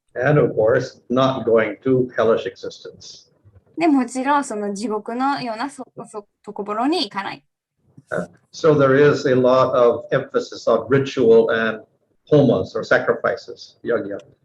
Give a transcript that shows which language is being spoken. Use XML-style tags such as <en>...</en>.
<en>And of course, not going to hellish existence.</en> <ja>でもちろん、その地獄のようなところに行かない。</ja> <en>So there is a lot of emphasis on ritual and homas or sacrifices, yajna.</en>